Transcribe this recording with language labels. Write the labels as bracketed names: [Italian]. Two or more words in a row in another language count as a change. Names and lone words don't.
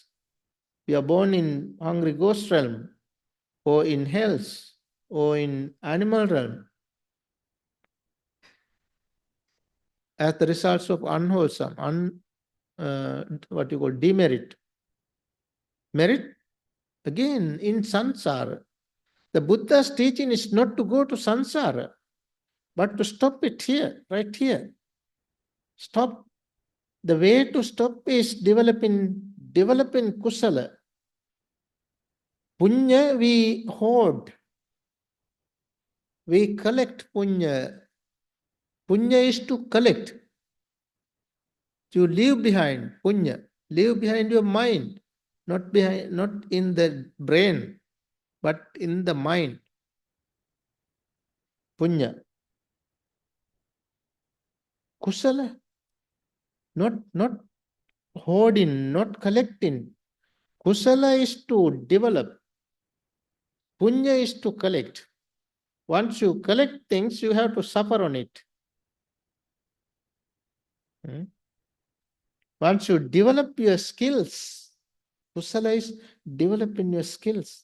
[English] We are born in hungry ghost realm, or in hells, or in animal realm, as the results of unwholesome, what you call demerit. Merit, again, in samsara. The Buddha's teaching is not to go to samsara, but to stop it here, right here. Stop. The way to stop is developing kusala. Punya we hoard. We collect punya. Punya is to collect. To leave behind punya. Leave behind your mind. Not in the brain, but in the mind. [Pali] Punya. Kusala. [English] Not hoarding, not collecting. Kusala is to develop. Punya is to collect. Once you collect things, you have to suffer on it. Once you develop your skills, kusala is developing your skills.